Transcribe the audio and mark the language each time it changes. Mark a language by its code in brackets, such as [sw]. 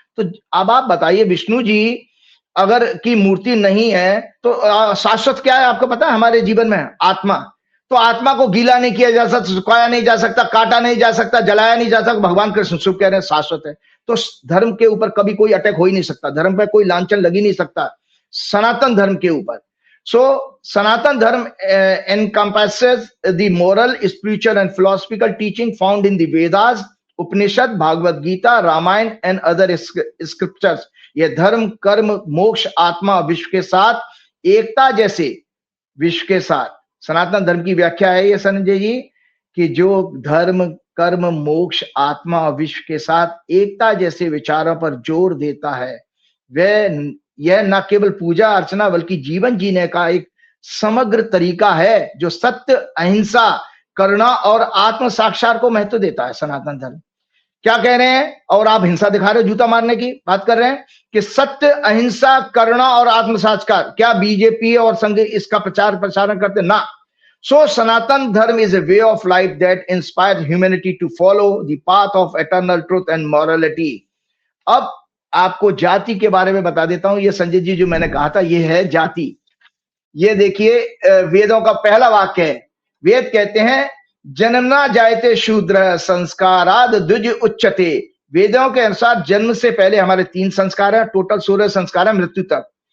[hi] तो अब आप बताइए विष्णु जी अगर की मूर्ति नहीं है तो शाश्वत क्या है आपको पता है हमारे जीवन में? आत्मा। तो आत्मा को गीला नहीं किया जा सकता, सुखाया नहीं जा सकता, काटा नहीं जा सकता, जलाया नहीं जा सकता। भगवान कृष्ण शुभ कह रहे हैं शाश्वत है। तो धर्म के ऊपर कभी कोई अटैक हो ही नहीं सकता, धर्म पे कोई लांछन लग ही नहीं सकता सनातन धर्म के ऊपर। [en] So Sanatan Dharma encompasses the moral, spiritual and philosophical teaching found in the Vedas, Upanishad, Bhagavad Gita, Ramayana and other scriptures. [hi] ये धर्म, कर्म, मोक्ष, आत्मा, विश्व के साथ एकता, जैसे विश्व के साथ। सनातन धर्म की व्याख्या है ये संजय जी कि जो धर्म, कर्म, मोक्ष, आत्मा और विश्व के साथ एकता जैसे विचारों पर जोर देता है, वह यह न केवल पूजा अर्चना बल्कि जीवन जीने का एक समग्र तरीका है जो सत्य, अहिंसा, करुणा और आत्म साक्षात को महत्व देता है। सनातन धर्म क्या कह रहे हैं? और आप हिंसा दिखा रहे हो, जूता मारने की बात कर रहे हैं कि सत्य, अहिंसा, करुणा और आत्म साक्षात। क्या बीजेपी और संघ इसका प्रचार प्रसारण करते? ना। [en] So Sanatan Dharma is a way of life that inspires humanity to follow the path of eternal truth and morality. [hi] अब आपको जाति के बारे में बता देता हूं। ये संजय जी जो मैंने कहा था, ये है जाति। ये देखिए वेदों का पहला वाक्य है। वेद कहते हैं जन्मना जायते शूद्र संस्काराद द्विज उच्चते। वेदों के अनुसार जन्म से पहले हमारे 3 संस्कार हैं, टोटल 16 संस्कार है मृत्यु तक।